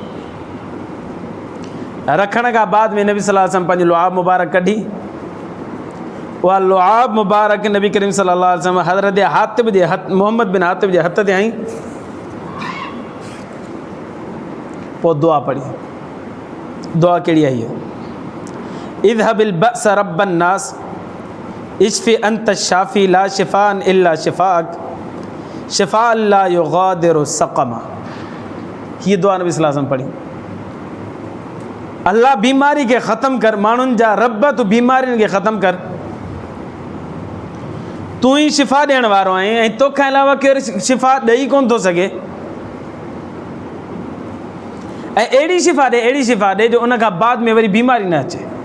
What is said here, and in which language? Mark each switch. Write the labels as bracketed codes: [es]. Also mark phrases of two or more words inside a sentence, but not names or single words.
[sd] रखण खां बाद में नबी [ar] صلى الله عليه وسلم [sd] पंहिंजी लुआब मुबारक कढी, उहा लुआब मुबारक नबी करीम [ar] صلى الله عليه وسلم [sd] हज़रत हातिब जे हथ मोहम्मद बिन हातिब जे हथ ते हईं, पोइ दुआ पढ़ी। दुआ कहिड़ी आई आहे? [ar] أذهب البأس رب الناس اشف أنت الشافي لا شفاء إلا شفاؤك شفاء لا يغادر سقما. [sd] हीअ दुआ नबी [ar] صلى الله عليه وسلم [sd] पढ़ी। अल्लाह बीमारी खे ख़तमु कर, माण्हुनि जा रब तूं बीमारियुनि खे ख़तमु कर, तूं ई शिफ़ा ॾियण वारो आहीं ऐं तोखां अलावा केरु शिफ़ा ॾेई कोन थो सघे। ऐं अहिड़ी शिफ़ा ॾे जो उन खां बाद में वरी बीमारी न अचे।